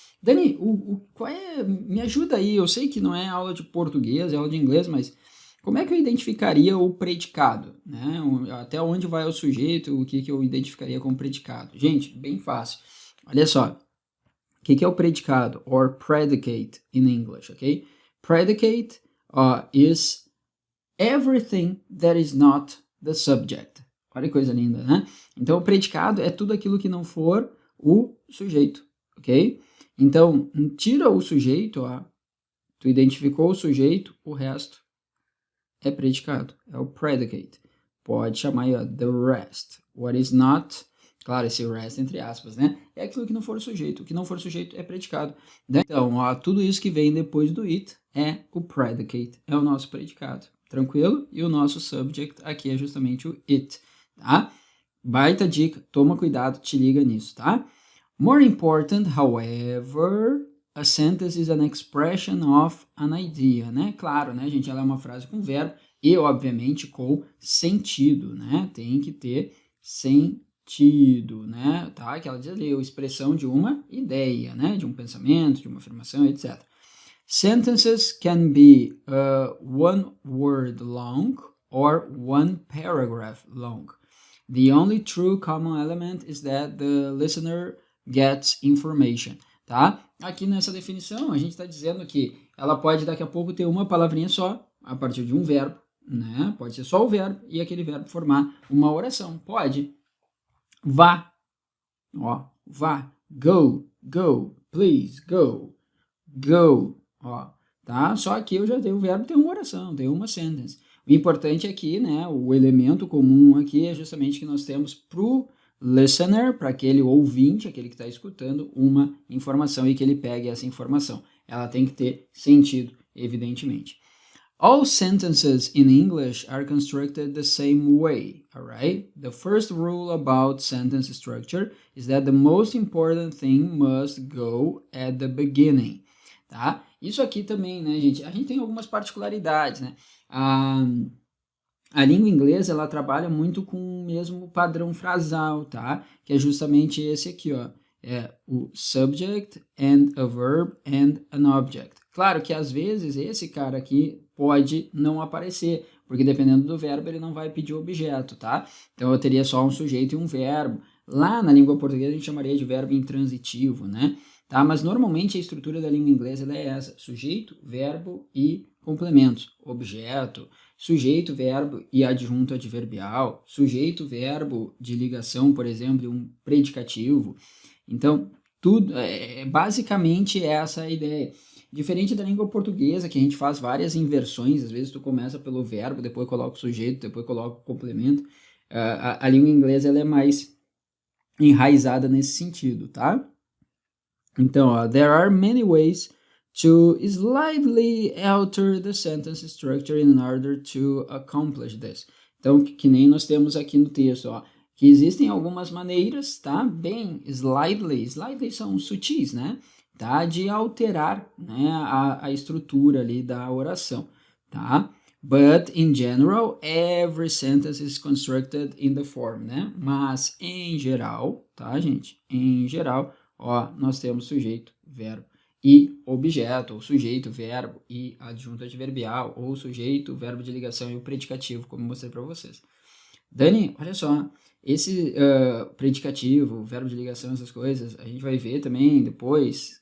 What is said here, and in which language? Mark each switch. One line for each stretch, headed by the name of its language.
Portuguese: Dani, qual é? Me ajuda aí, eu sei que não é aula de português, é aula de inglês, mas como é que eu identificaria o predicado? Né? Até onde vai o sujeito, o que eu identificaria como predicado? Gente, bem fácil. Olha só, o que é o predicado?
English: Or predicate in English, ok? Predicate is everything that is not the subject.
Portuguese: Olha que coisa linda, né? Então, o predicado é tudo aquilo que não for o sujeito, ok? Então, tira o sujeito, ó, tu identificou o sujeito, o resto é predicado, é o predicate. Pode chamar aí, ó,
English: the rest. What is not,
Portuguese: claro, esse rest entre aspas, né? É aquilo que não for o sujeito. O que não for o sujeito é predicado. Né? Então, ó, tudo isso que vem depois do it é o predicate, é o nosso predicado. Tranquilo? E o nosso subject aqui é justamente o it, tá? Baita dica, toma cuidado, te liga nisso, tá?
English: More important, however, a sentence is an expression of an idea, né?
Portuguese: Claro, né, gente? Ela é uma frase com verbo e, obviamente, com sentido, né? Tem que ter sentido, né? Tá? Que ela diz ali, a expressão de uma ideia, né? De um pensamento, de uma afirmação, etc.
English: Sentences can be one word long or one paragraph long. The only true common element is that the listener gets information, tá?
Portuguese: Aqui nessa definição, a gente está dizendo que ela pode daqui a pouco ter uma palavrinha só, a partir de um verbo, né? Pode ser só o verbo e aquele verbo formar uma oração. Pode. Vá. Ó, vá.
English: Go, go, please, go. Go. Ó, tá?
Portuguese: Só aqui eu já tenho o verbo, tem uma oração, tem uma sentence. O importante aqui, né, o elemento comum aqui é justamente que nós temos pro listener, para aquele ouvinte, aquele que está escutando, uma informação e que ele pegue essa informação. Ela tem que ter sentido, evidentemente.
English: All sentences in English are constructed the same way, alright? The first rule about sentence structure is that the most important thing must go at the beginning, tá?
Portuguese: Isso aqui também, né, gente? A gente tem algumas particularidades, né? A língua inglesa, ela trabalha muito com o mesmo padrão frasal, tá? Que é justamente esse aqui, ó. É o
English: subject and a verb and an object.
Portuguese: Claro que às vezes esse cara aqui pode não aparecer, porque dependendo do verbo ele não vai pedir objeto, tá? Então eu teria só um sujeito e um verbo. Lá na língua portuguesa a gente chamaria de verbo intransitivo, né? Tá? Mas normalmente a estrutura da língua inglesa ela é essa: sujeito, verbo e complementos. Objeto, sujeito, verbo e adjunto adverbial, sujeito, verbo de ligação, por exemplo, e um predicativo. Então, tudo basicamente essa a ideia. Diferente da língua portuguesa, que a gente faz várias inversões, às vezes tu começa pelo verbo, depois coloca o sujeito, depois coloca o complemento. A língua inglesa ela é mais enraizada nesse sentido, tá? Então, ó,
English: there are many ways to slightly alter the sentence structure in order to accomplish this.
Portuguese: Então, que nem nós temos aqui no texto, ó, que existem algumas maneiras, tá? Bem, slightly são sutis, né? Tá? De alterar, né, a estrutura ali da oração, tá?
English: But, in general, every sentence is constructed in the form, né?
Portuguese: Mas, em geral, tá, gente? Em geral, ó, nós temos sujeito, verbo e objeto, ou sujeito, verbo e adjunto adverbial, ou sujeito, verbo de ligação e o predicativo, como eu mostrei para vocês. Dani, olha só, Esse predicativo, verbo de ligação, essas coisas, a gente vai ver também depois.